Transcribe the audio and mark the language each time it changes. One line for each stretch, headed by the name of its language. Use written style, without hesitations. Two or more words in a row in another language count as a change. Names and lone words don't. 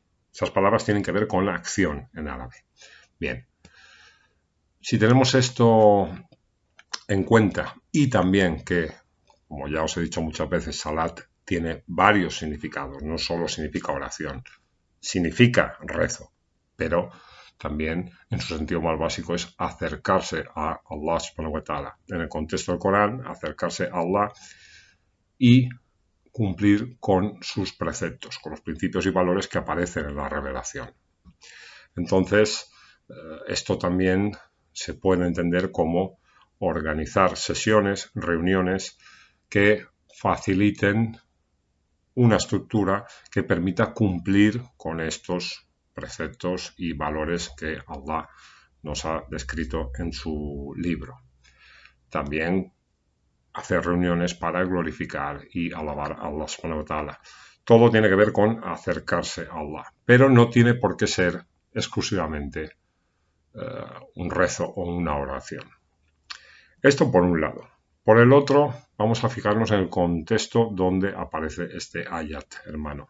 Spanish: Esas palabras tienen que ver con la acción en árabe. Bien, si tenemos esto en cuenta y también que, como ya os he dicho muchas veces, salat tiene varios significados, no solo significa oración, significa rezo, pero también en su sentido más básico es acercarse a Allah
Arabic: سبحانه وتعالى.
Spanish: En el contexto del Corán, acercarse a Allah y cumplir con sus preceptos, con los principios y valores que aparecen en la revelación. Entonces, esto también se puede entender como organizar sesiones, reuniones que faciliten una estructura que permita cumplir con estos preceptos y valores que Allah nos ha descrito en su libro. También hacer reuniones para glorificar y alabar a Allah
Arabic: سبحانه وتعالى.
Spanish: Todo tiene que ver con acercarse a Allah, pero no tiene por qué ser exclusivamente un rezo o una oración. Esto por un lado. Por el otro, vamos a fijarnos en el contexto donde aparece este ayat, hermano.